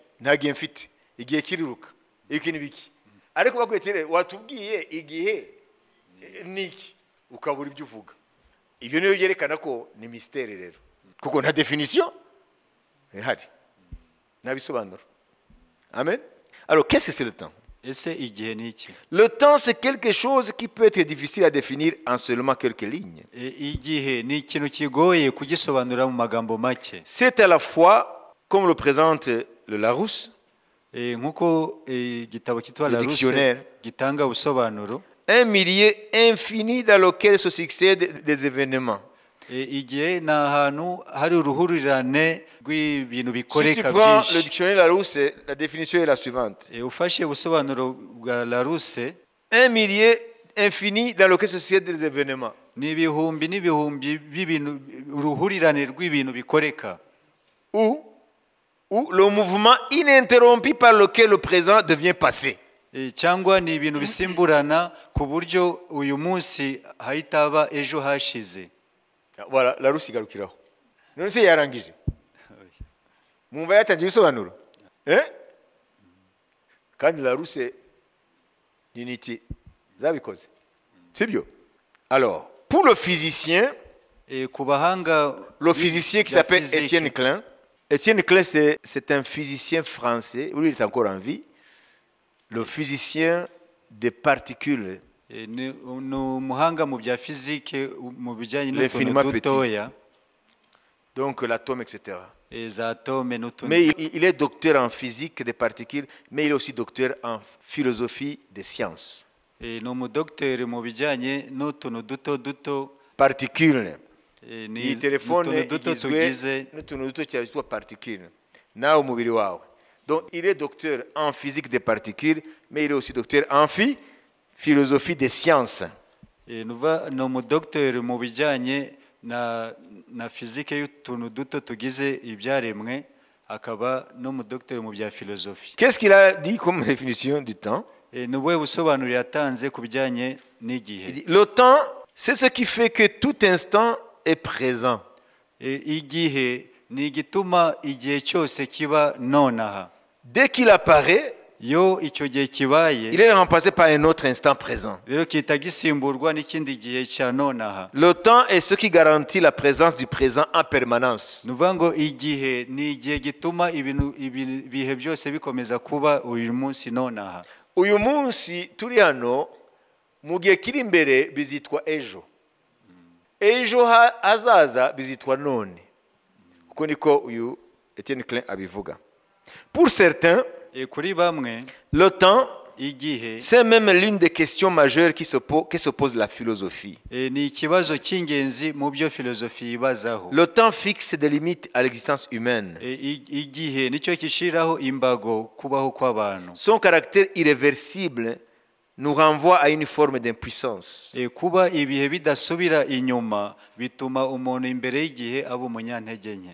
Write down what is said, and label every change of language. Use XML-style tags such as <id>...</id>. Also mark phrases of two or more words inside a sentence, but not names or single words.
<rw>Nta gihe mfite. Igihe kiriruka. Iki ni biki. Ariko bakwetere watubwiye igihe niki ukabura ibyo uvuga. Ibyo niyo byerekana ko ni mystère rero. Kuko nta définition ihari. Nta bisobanuro. Amen.</rw> <fr>Alors qu'est-ce que c'est le temps?</fr> <rw>Ese igihe ni iki?</rw> <fr>Le temps c'est quelque chose qui peut être difficile à définir en seulement quelques lignes.</fr> <rw>Igihe ni ikintu kigoye kugisobanura mu magambo make.</rw> <fr>C'est à la fois, comme le présente le Larousse,</fr> <rw>nkuko igitabo cyitwa</rw> <fr>le dictionnaire,</fr> <rw>gitanga ubusobanuro,</rw> <fr>un milieu infini dans lequel se succèdent des événements.</fr> <rw>Igihe ni ahantu hari uruhurirane rw'ibintu</rw> <fr>Si tu</fr> <rw>bikoreka</rw> <fr>prends le</fr> <rw>byinshi.</rw> <fr>dictionnaire Larousse, la définition est la suivante.</fr> <rw>Ufashe ubusobanuro bwa Larousse,</rw> <fr>Un milieu infini dans lequel se succèdent des événements.</fr> <rw>ni ibihumbi n'ibihumbi by'ibintu, uruhurirane rw'ibintu bikoreka,</rw> <fr>Ou le mouvement ininterrompu par lequel le présent devient passé.</fr> <rw>cyangwa ni ibintu bisimburana ku buryo uyu munsi hahita haba ejo hashize. Voilà, Larousse igarukiraho. None se yarangije? Mwumva yatangiye ibisobanuro? Kandi Larousse ni niti zabikoze. Sibyo?</rw> <fr>Alors, pour le physicien,</fr> <rw>ku bahanga</rw> <fr>le physicien qui</fr> <rw>bya</rw> <fr>s'appelle physique, Étienne Klein. Étienne Klein, c'est un physicien français. Lui, il est encore en vie. Le physicien des particules.</fr> <rw>ni umuhanga mu bya fizike mu bijyanye</rw> <fr>L'infiniment</fr> <rw>n'utuntu dutoya,</rw> <fr>Donc l'atome, etc.</fr> <rw>za atome n'utundi.</rw> <fr>Mais il est docteur en physique des particules, mais il est aussi docteur en philosophie des sciences.</fr> <rw>Ni umudogiteri mu bijyanye n'utuntu duto Particules. ni Iyi telefone utuntu duto igizwe tugize. n'utuntu duto cyane twitwa particules. Nawe umubiri wawe.</rw> <fr>Donc il est docteur en physique des particules, mais il est aussi docteur en philosophie des sciences.</fr> <rw>ni umudogiteri mu bijyanye na fizike y'utuntu duto tugize ibyaremwe, akaba n'umudogiteri mu bya filozofi.</rw> <fr>Qu'est-ce qu'il a dit comme définition du temps?</fr> <rw>Ni ubuhe busobanuro yatanze ku bijyanye</rw> <fr>Il</fr> <rw>n'igihe?</rw> <fr>dit, le temps, c'est ce qui fait que tout instant est présent.</fr> <rw>Igihe ni igituma igihe cyose kiba nonaha.</rw> <fr>Dès qu'il apparaît,</fr> <rw>Yo icyo gihe kibaye,</rw> <fr>il est remplacé par un autre instant présent.</fr> <rw>rero kita gisimburwa n'ikindi gihe cya nonaha.</rw> <fr>Le temps est ce qui garantit la présence du présent en permanence.</fr> <rw>Ni ukuvuga ngo igihe ni igihe gituma ibihe byose bikomeza kuba uyu munsi nonaha. Uyu munsi turi hano mu gihe kiri imbere bizitwa ejo. Ejo hazaza bizitwa none. Uko niko uyu Étienne Klein abivuga.</rw> <fr>Pour certains,</fr> <rw>Kuri bamwe</rw> <fr>le temps,</fr> <rw>igihe</rw> <fr>c'est même l'une des questions majeures que se pose la philosophie.</fr> <rw>ni ikibazo cy'ingenzi mu byo filozofi yibazaho.</rw> <fr>Le temps fixe des limites à l'existence humaine.</fr> <rw>Igihe nicyo gishiraho imbago kubaho kw'abantu.</rw> <fr>Son caractère irréversible nous renvoie à une forme d'impuissance.</fr> <rw>Kuba ibihe bidasubira inyuma bituma umuntu imbere y'igihe aba umunyantege nke.</rw>